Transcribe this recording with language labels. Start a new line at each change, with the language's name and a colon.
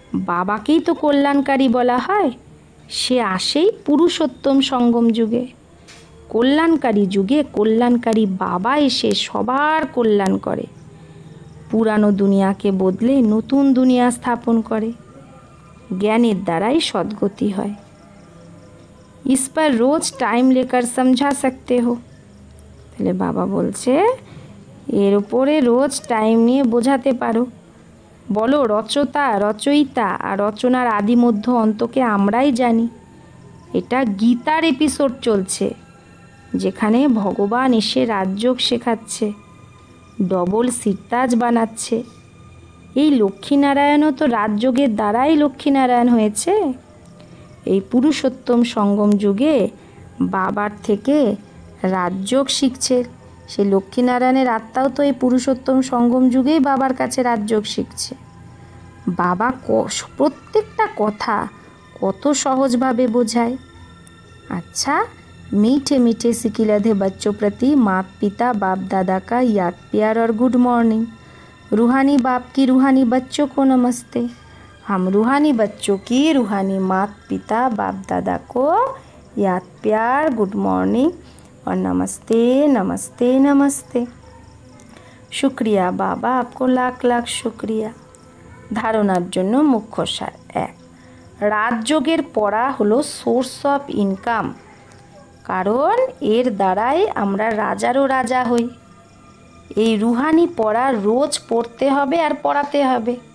Bangla: বাবাকেই তো কল্যাণকারী বলা হয়। সে আসেই পুরুষোত্তম সঙ্গম যুগে। কল্যাণকারী যুগে কল্যাণকারী বাবা এসে সবার কল্যাণ করে, পুরানো দুনিয়াকে বদলে নতুন দুনিয়া স্থাপন করে। জ্ঞানের দ্বারাই সদ্গতি হয়।
Hindi: इस पर रोज टाइम लेकर समझा सकते हो।
Bangla: তাহলে বাবা বলছে এর উপরে রোজ টাইম নিয়ে বোঝাতে পারো। বলো রচয়িতা আর রচনার আদি মধ্য অন্তকে আমরাই জানি। এটা গীতার এপিসোড চলছে, যেখানে ভগবান এসে রাজযোগ শেখাচ্ছে, ডবল সিরতাজ বানাচ্ছে। এই লক্ষ্মীনারায়ণও তো রাজযোগের দ্বারাই লক্ষ্মীনারায়ণ হয়েছে। এই পুরুষোত্তম সঙ্গম যুগে বাবার থেকে রাজযোগ শিখছে। সেই লক্ষ্মীনারায়ণের আত্মাও তো এই পুরুষোত্তম সঙ্গম যুগেই বাবার কাছে রাজযোগ শিখছে। বাবা প্রত্যেকটা কথা কত সহজভাবে বোঝায়।
Hindi: अच्छा, मीठे मीठे सिकिलधे बच्चों प्रति माता पिता बाप दादा का याद प्यार और गुड मॉर्निंग। रूहानी बाप की रूहानी बच्चों को नमस्ते। हम रूहानी बच्चों की रूहानी माता पिता बाप दादा को याद प्यार गुड मॉर्निंग और नमस्ते नमस्ते नमस्ते। शुक्रिया बाबा, आपको लाख लाख शुक्रिया।
Bangla: ধারণার জন্য মুখ্য সার। 1, রাজযোগের পড়া হলো সোর্স অফ ইনকাম, কারণ এর দ্বারাই আমরা রাজারও রাজা হই। এই রুহানি পড়া রোজ পড়তে হবে আর পড়াতে হবে।